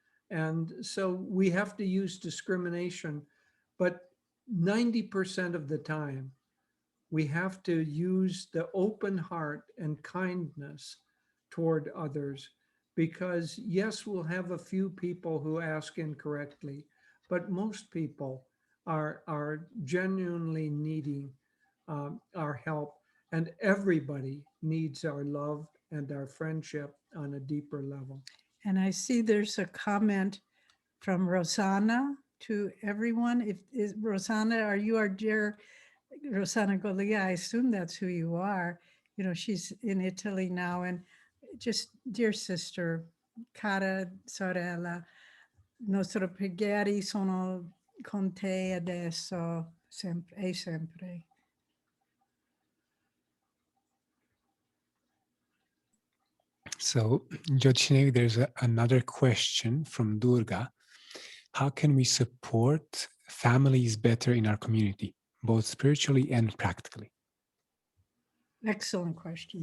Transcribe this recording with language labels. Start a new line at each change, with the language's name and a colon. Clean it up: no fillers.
English: And so we have to use discrimination, but 90% of the time, we have to use the open heart and kindness toward others, because yes, we'll have a few people who ask incorrectly, but most people are genuinely needing our help, and everybody needs our love and our friendship on a deeper level. And I see there's a comment from Rosanna to everyone. Rosanna, are you our dear Rosanna Golia? I assume that's who you are. You know, she's in Italy now, and just dear sister,
Italian: cara sorella, nostro preghieri sono con te adesso, sempre e sempre.
English: So, Jyotish and Devi, there's another question from Durga. How can we support families better in our community, both spiritually and practically? Excellent question.